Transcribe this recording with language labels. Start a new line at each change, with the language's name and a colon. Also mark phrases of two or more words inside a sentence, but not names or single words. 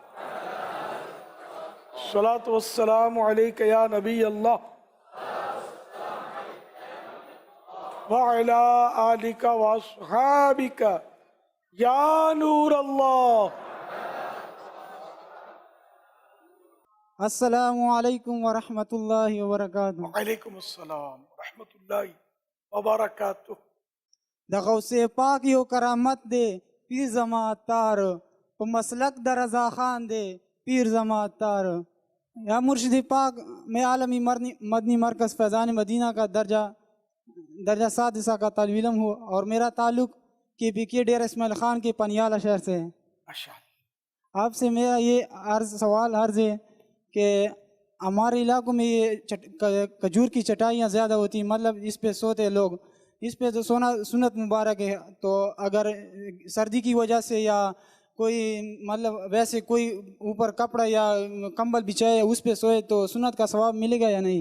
Arabic: الصلاة والسلام علیک یا نبی اللہ وعلی آلک واصحابک یا نور اللہ۔ السلام علیکم ورحمۃ اللہ وبرکاتہ۔ وعلیکم السلام ورحمۃ اللہ وبرکاتہ۔
Pashto: د غوث پاک یو کرامت دے پیر زما تار په مسلک د رضا خان دے پیر زما تار
Urdu: یا مرشد پاک میں عالمی مدنی مرکز فیضان مدینہ کا درجہ سادسہ کا طالب علم ہوں اور میرا تعلق کے پی کے ڈیر اسماعیل خان کے پنیالہ شہر سے ہے۔ آپ سے میرا یہ سوال عرض ہے کہ ہمارے علاقوں میں یہ کھجور کی چٹائیاں زیادہ ہوتی ہیں، مطلب اس پہ سوتے لوگ، اس پہ تو سونا سنت مبارک ہے، تو اگر سردی کی وجہ سے یا کوئی مطلب ویسے کوئی اوپر کپڑا یا کمبل بچھائے اس پہ سوئے تو سنت کا ثواب ملے گا یا نہیں؟